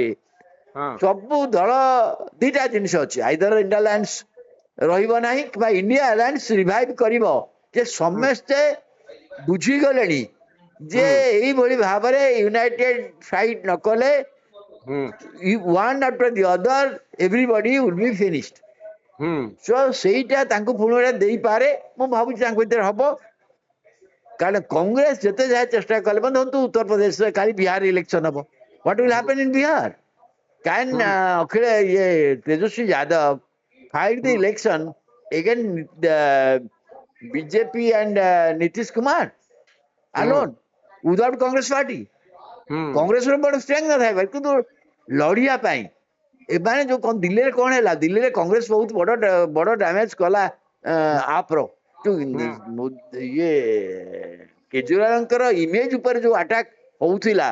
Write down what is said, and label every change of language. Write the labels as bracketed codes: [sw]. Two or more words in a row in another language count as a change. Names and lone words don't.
[or] ହଁ ସବୁ ଦଳ ଦିଟା ଜିନିଷ ଅଛି, ଆଇଦର ଇଣ୍ଡିଆ ଆଲାଏନ୍ସ ରହିବ ନାହିଁ କିମ୍ବା ଇଣ୍ଡିଆ ଆଲାଏନ୍ସ ରିଭାଇଭ କରିବ। ଯେ ହୁଁ ସମସ୍ତେ ବୁଝିଗଲେଣି ଯେ ହୁଁ ଏଇଭଳି ଭାବରେ [en] united fight [or] ନ କଲେ ହୁଁ [en] one after the other everybody will be finished। ହୁଁ [or] ସେଇଟା ତାଙ୍କୁ ପୁଣି ଦେଇପାରେ, ମୁଁ ଭାବୁଛି ତାଙ୍କ ଭିତରେ ହବ। କାରଣ କଂଗ୍ରେସ ଯେତେ ଯାହା ଚେଷ୍ଟା କଲେ, ଧରନ୍ତୁ ଉତ୍ତରପ୍ରଦେଶରେ କାଲି ବିହାର ଇଲେକ୍ସନ ହବ, [en] what will happen in Bihar? କ୍ୟାନ୍ ହୁଁ ତେଜସ୍वी ଯାଦବ fight the ହୁଁ election against BJP and Nitish Kumar ହୁଁ alone without Congress party? ହୁଁ [or] କଂଗ୍ରେସର ବଡ ଷ୍ଟ୍ରେଙ୍ଗ ନଥାଏ, କିନ୍ତୁ ଲଢିବା ପାଇଁ ଏମାନେ ଯୋଉ ଦିଲ୍ଲୀରେ କଣ ହେଲା, ଦିଲ୍ଲୀରେ କଂଗ୍ରେସ ବହୁତ ବଡ ଡ୍ୟାମେଜ କଲା ଆପର ହୁଁ ଇଏ କେଜରିୱାଲଙ୍କର ଇମେଜ ଉପରେ ଯୋଉ ଆଟାକ ହଉଥିଲା,